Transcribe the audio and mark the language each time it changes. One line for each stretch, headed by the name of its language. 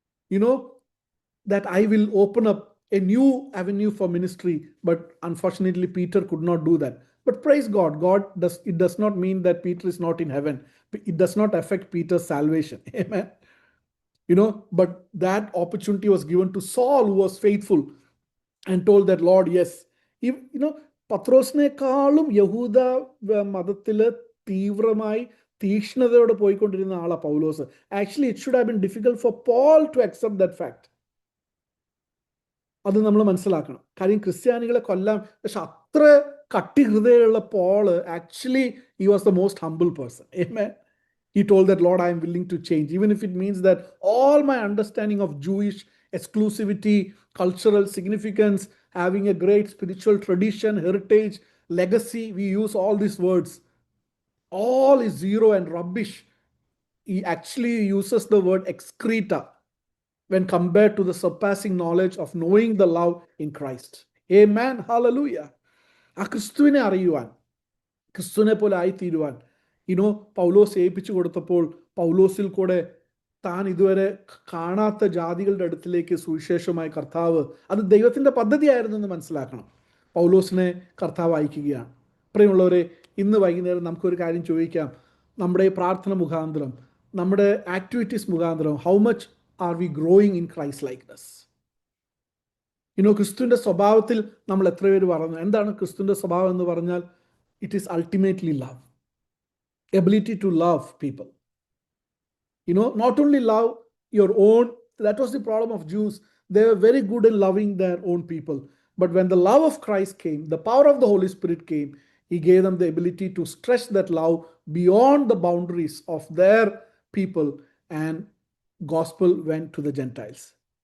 English: That I will open up a new avenue for ministry, but unfortunately Peter could not do that. But praise God, it does not mean that Peter is not in heaven. It does not affect Peter's salvation. Amen. But that opportunity was given to Saul, who was faithful and told that, Lord, yes.
Malayalam: പത്രോസിനേക്കാളും യഹൂദ മതത്തില് തീവ്രമായി തീക്ഷ്ണതയോടെ പോയിക്കൊണ്ടിരുന്ന ആളാ പൗലോസ്.
English: Actually it should have been difficult for Paul to accept that fact.
Malayalam: അത് നമ്മൾ മനസ്സിലാക്കണം. കാര്യം ക്രിസ്ത്യാനികളെ കൊല്ലാൻ, പക്ഷെ അത്ര കട്ടി ഹൃദയമുള്ള Paul
English: Actually he was the most humble person. Amen. He told that, Lord, I am willing to change, even if it means that all my understanding of Jewish exclusivity, cultural significance, having a great spiritual tradition, heritage, legacy, we use all these words, all is zero and rubbish. He actually uses the word excreta when compared to the surpassing knowledge of knowing the love in Christ. Amen. Hallelujah.
Malayalam: ആ ക്രിസ്തുവിനെ അറിയുവാൻ, ക്രിസ്തുവിനെ പോലെ ആയിത്തീരുവാൻ, പൗലോസ് ഏൽപ്പിച്ചു കൊടുത്തപ്പോൾ പൗലോസിൽ കൂടെ താൻ ഇതുവരെ കാണാത്ത ജാതികളുടെ അടുത്തിലേക്ക് സുവിശേഷമായി കർത്താവ്, അത് ദൈവത്തിൻ്റെ പദ്ധതിയായിരുന്നു എന്ന് മനസ്സിലാക്കണം. പൗലോസിനെ കർത്താവ് അയക്കുകയാണ്. പ്രിയമുള്ളവരെ, ഇന്ന് വൈകുന്നേരം നമുക്കൊരു കാര്യം ചോദിക്കാം. നമ്മുടെ പ്രാർത്ഥന മുഖാന്തരം, നമ്മുടെ ആക്ടിവിറ്റീസ് മുഖാന്തരം,
English: How much are we growing in Christ likeness?
Malayalam: ക്രിസ്തുവിൻ്റെ സ്വഭാവത്തിൽ നമ്മൾ എത്ര പേര് പറഞ്ഞു? എന്താണ് ക്രിസ്തുവിൻ്റെ സ്വഭാവം എന്ന് പറഞ്ഞാൽ?
English: It is ultimately love, ability to love people. Not only love your own. That was the problem of Jews. They were very good in loving their own people. But when the love of Christ came, the power of the Holy Spirit came, He gave them the ability to stretch that love beyond the boundaries of their people, and gospel went to the Gentiles.